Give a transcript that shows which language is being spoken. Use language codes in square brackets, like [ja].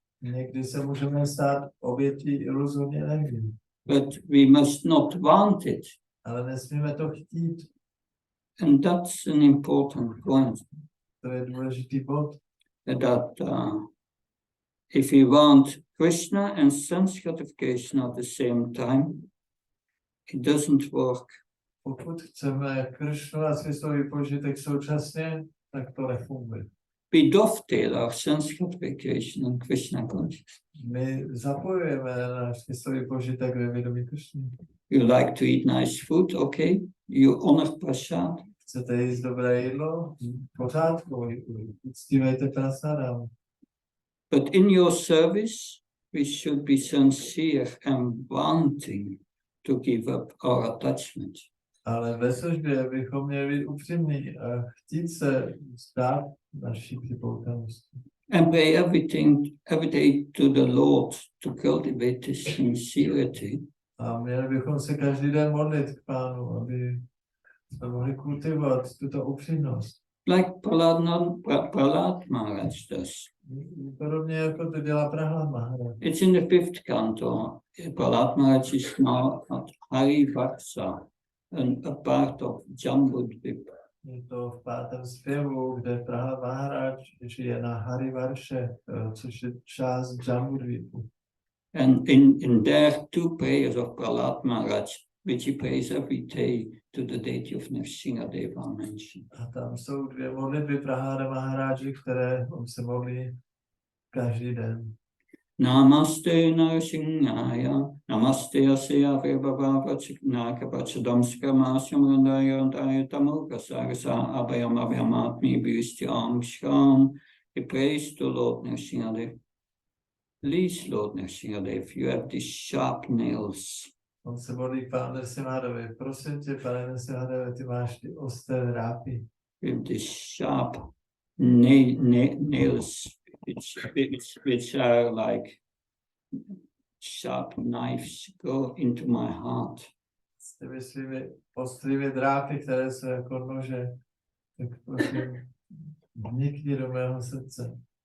[cs] Někdy se můžeme stát obětí iluzorní energie, [en] but we must not want it. [cs] ale nesmíme to chtít. [en] And that's an important point. [cs] To je důležitý bod. [en] That if we want Krishna and sense gratification at the same time, it doesn't work. [cs] Pokud chceme Krišnu a smyslový požitek současně, tak to nefunguje. [en] We dovetail our sense gratification and Krishna consciousness. [cs] My zapojujeme náš smyslový požitek ve vědomí Krišny. [en] You like to eat nice food, okay? You honor prasad. [cs] Chcete jíst dobré jídlo? V pořádku, uctívejte prasadám. [en] But in your service, we should be sincere and wanting to give up our attachment. [cs] Ale ve službě bychom měli být upřímní a chtít se vzdát naší připoutanosti. [en] And pray every day to the Lord to cultivate this sincerity. [cs] A měli bychom se každý den modlit k Pánu, aby jsme mohli kultivovat tuto upřímnost. [en] Like Prahlad Maharaj does. [cs] Podobně jako to dělá Prahlad Maharaj. [en] It's in the 5th canto. Prahlad Maharaj is now at Hari Vaksa, a part of Jambudvip. [cs] Je to v 5. zpěvu, kde Prahlad Maharaj žije na Harivarše, což je část Jambudvipu. [en] And in there, 2 prayers of Prahlad Maharaj, which he prays every day to the deity of Nrsingadeva mentioned. [cs] A tam jsou 2 modlitby Prahlada Maharáži, které on se modlí každý den. [sa] Namaste Narsinghaya, Namaste Asya Vibhava Chiknaka Pachadamskama Samrandaya Daya Tamuka Sarasa Abhayam Abhayamatmi Bhishtyam Shram. [en] We praise the Lord Nrsimhadev. Please, Lord Nrsimhadev, you have these sharp nails. [cs] On se modlí k Pánu Nrsimhadevi. Prosím tě, pane Nrsimhadevi, ty máš ty ostré drápy. [en] With these sharp nails, which are like sharp knives, go into my heart. [cs] S těmi svými ostrými drápy, které jsou jako nože, tak prosím, vnikni do mého srdce.